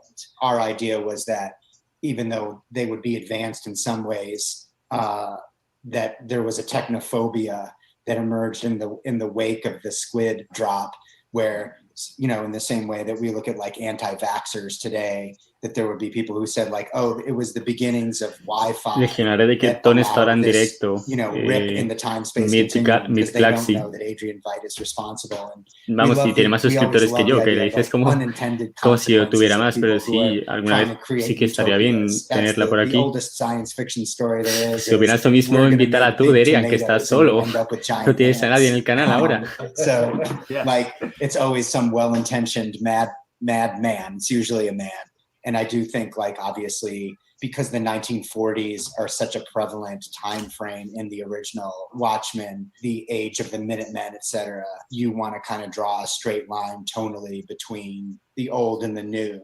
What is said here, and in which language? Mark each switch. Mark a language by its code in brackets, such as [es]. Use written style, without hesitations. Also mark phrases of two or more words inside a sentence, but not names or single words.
[en] Our idea was that even though they would be advanced in some ways, that there was a technophobia that emerged in the wake of the squid drop, where, in the same way that we look at like anti-vaxxers today that there would be people who said like, oh, it was the beginnings of Wi-Fi. Legionaré de que Ton estará en directo. Rip in the time-space Mid continuum, because they don't Galaxy. know that Adrian Veidt is responsible. And [es] Vamos, y tiene más suscriptores que yo, que le dices como si yo tuviera más, pero sí, alguna vez sí que estaría bien tenerla por aquí. Si opinas lo mismo, invítala tú, Derian, que estás solo. No tienes a nadie en el canal ahora. [en] So, like, it's always some well-intentioned mad man. It's usually a man. And I do think, like, obviously, because the 1940s are such a prevalent time frame in the original Watchmen, the age of the Minutemen, etc., you want to kind of draw a straight line tonally between the old and the new.